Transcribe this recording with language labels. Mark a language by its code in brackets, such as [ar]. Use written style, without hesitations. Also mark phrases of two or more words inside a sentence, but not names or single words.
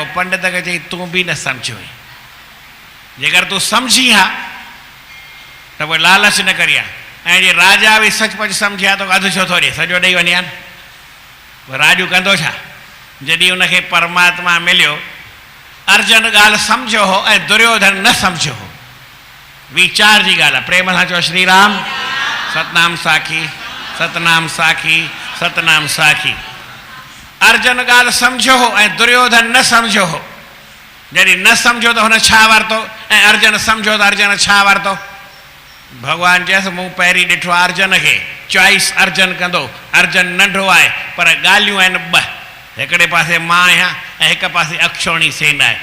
[sd] पंडित खे चई तूं बि न सम्झो। जेकर तूं सम्झी हा त पोइ लालच न करिया। ऐं जे राजा बि सचपच सम्झिया त अधु छो थो ॾिए, सॼो ॾेई वञे हा न। राजू कंदो छा? जॾहिं उनखे परमात्मा मिलियो, अर्जन ॻाल्हि सम्झो हो ऐं दुर्योधन न सम्झो हो। वीचार जी ॻाल्हि आहे। प्रेम सां चओ श्री राम। सतनाम साखी, सतनाम साखी, सतनाम साखी। अर्जन ॻाल्हि सम्झो हो ऐं दुर्योधन न सम्झो हो। जॾहिं न सम्झो त हुन छा वरितो ऐं अर्जन सम्झो त अर्जन छा वरितो? भॻवानु चयसि मूं पहिरीं ॾिठो आहे अर्जन खे, चॉइस अर्जन कंदो। अर्जन नंढो आहे पर ॻाल्हियूं आहिनि ॿ। हिकिड़े पासे मां आहियां ऐं हिकु पासे अक्षोणी सेना आहे।